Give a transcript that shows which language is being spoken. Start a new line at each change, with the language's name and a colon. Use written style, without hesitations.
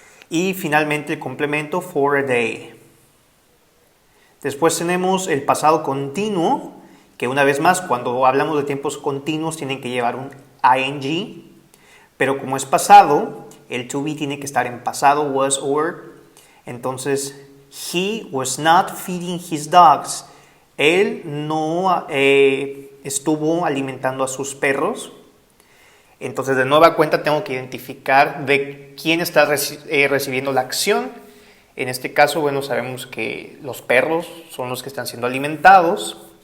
Spanish: Y finalmente el complemento for a day. Después tenemos el pasado continuo, que una vez más, cuando hablamos de tiempos continuos, tienen que llevar un ing, pero como es pasado, el to be tiene que estar en pasado, was or were. Entonces,
English: he was not feeding his dogs.
Spanish: Él no estuvo alimentando a sus perros. Entonces, de nueva cuenta, tengo que identificar de quién está recibiendo la acción. En este caso, bueno, sabemos que los perros son los que están siendo alimentados.